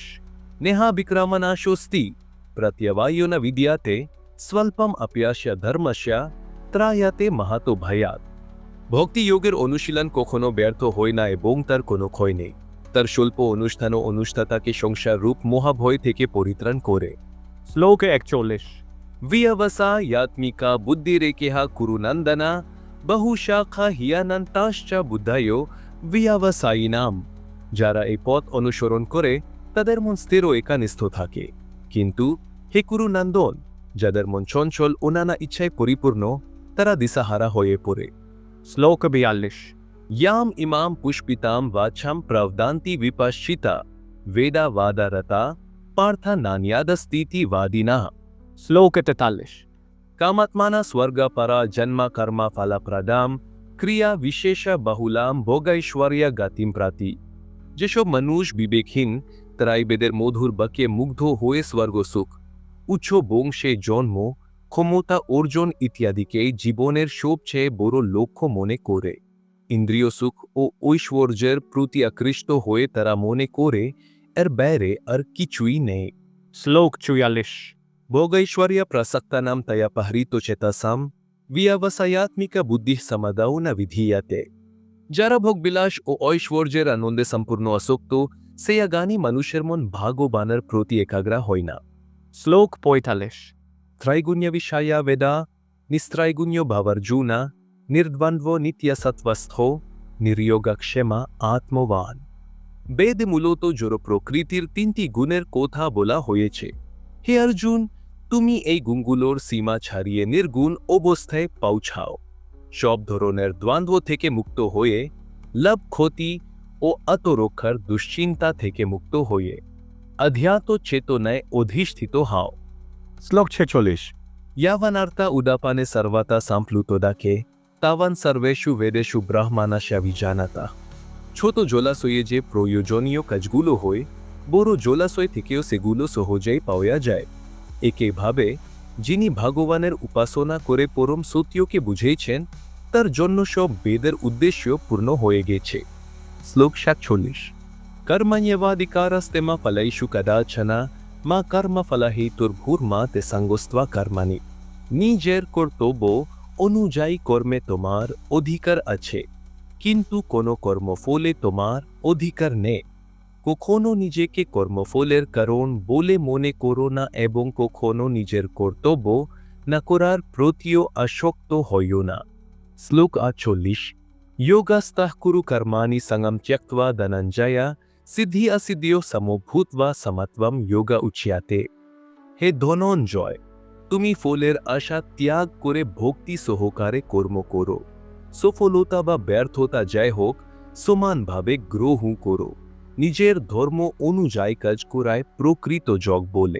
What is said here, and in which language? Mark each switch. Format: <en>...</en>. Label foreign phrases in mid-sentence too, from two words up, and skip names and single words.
<sa>নেহা বিক্রমনাশোস্তি প্রত্যবায়ো ন বিদ্যাতে, স্বল্পম অপ্যাস্য ধর্মস্য ত্রায়াতে মাহাতো ভয়াত।</sa> <bn>ভক্তি যোগের অনুশীলন কখনো ব্যর্থ হয় না এবং তার কোনো ক্ষয় নেই। তার স্বল্প অনুষ্ঠান ও অনুষ্ঠাতাকে সংসার রূপ মহাভয় থেকে পরিত্রাণ করে।</bn> <sa>श्लोक 41 व्यवसायात्मिका बुद्धिरेकेहा कुरुनंदना, बहुशाखा हियानंताश्च बुद्धयो व्यवसायिनाम।</sa> <bn>যারা এই পথ অনুসরণ করে তাদের মন স্থির ও একানিষ্ঠ থাকে, কিন্তু হে কুরুনন্দন, যাদের মন চঞ্চল ও নানা ইচ্ছায় পরিপূর্ণ তারা দিশাহারা হয়ে পড়ে।</bn> <sa>श्लोक 42 याम इमाम पुष्पिताम वाचाम प्रवदान्ति विपश्चिता, वेदा वादारता पार्था नान्यादस्तीति वादिना। श्लोक 43 कामात्माना स्वर्ग परा जन्म कर्म फलप्रदाम, क्रिया विशेष बहुलाम भोगैश्वर्य गतिम प्राति।</sa> <bn>যেসব মানুষ বিবেকহীন তারাই বেদের মধুর বাক্যে মুগ্ধ হয়ে স্বর্গ সুখ, উচ্চ বংশে জন্ম, ক্ষমতা অর্জন ইত্যাদিকে জীবনের সবচেয়ে বড় লক্ষ্য মনে করে। ইন্দ্রিয় সুখ ও ঐশ্বর্যের প্রতি আকৃষ্ট হয়ে তারা মনে করে এর বাইরে আর কিছুই নেই।</bn> <sa>श्लोक 44 भोगैश्वर्य प्रसक्तानां तया पहृतो चेतसां, व्यवसायात्मिक बुद्धि समदौ न विधीयते।</sa> <bn>যারা ভোগবিলাস ও ঐশ্বর্যের আনন্দে সম্পূর্ণ আসক্ত, সেই আগামী মানুষের মন ভাগ্যবানের প্রতি একাগ্র হয় না।</bn> <sa>श्लोक 45 ত্রৈগুণ্য বিষয়া বেদা, নিস্ত্রৈগুণ্য ভাবার্জুনা, নির্দ্বন্দ্ব নিত্যসত্ত্वस्थ, নির্যোগক্ষেমা আত্মবান।</sa> <bn>বেদ মূলত জড় প্রকৃতির তিনটি গুণের কথা বলা হয়েছে। হে অর্জুন, তুমি এই গুণগুলোর সীমা ছাড়িয়ে নির্গুণ অবস্থায় পৌঁছাও। সব ধরনের দ্বন্দ্ব থেকে মুক্ত হয়ে লাভ ক্ষতি ও আত্মরক্ষার দুশ্চিন্তা থেকে মুক্ত হয়ে অধ্যাত্ম চেতনায় অধিষ্ঠিত হও। শ্লোক 46</bn> <sa>यावनार्था उदापाने सर्वता संप्लुतोदाके तावान सर्वेषु वेदेषु ब्रह्मानाशा विजानाता।</sa> <bn>ছোট জলাশয়ে যে প্রয়োজনীয় কাজগুলো হয় বড় জলাশয় থেকেও সেগুলো সহজেই পাওয়া যায়। একইভাবে যিনি ভগবানের উপাসনা করে পরম সত্যকে বুঝেছেন তার জন্য সব বেদের উদ্দেশ্য পূর্ণ হয়ে গেছে।</bn> <sa>শ্লোক 47 कर्मण्येवाधिकारस्ते मा फलैषु कदाचन मा कर्मफलहेतुर्भूर्मा ते संगोस्त्वा कर्मणि।</sa> <bn>নিজের কর্তব্য অনুযায়ী কর্মে তোমার অধিকার আছে, কিন্তু কোনো কর্মফলে তোমার অধিকার নেই। কখনো নিজেকে কর্মফলের কারণ বলে মনে করো না এবং কখনো নিজের কর্তব্য না করার প্রতিও আসক্ত হইও না।</bn> <sa>শ্লোক 48 योगस्थः कुरु कर्माणि संगम त्यक्त्वा धनंजय सिद्धि असिद्धियों समभूत्वा समत्वम योगा उच्यते।</sa> <bn>হে ধনঞ্জয়, তুমি ফলের আশা ত্যাগ করে ভক্তি সহকারে কর্ম করো। সফলতা বা ব্যর্থতা যাই হোক সমানভাবে গ্রহণ করো। নিজের ধর্ম অনুযায়ী কাজ করায় প্রকৃত যোগ বলে।</bn>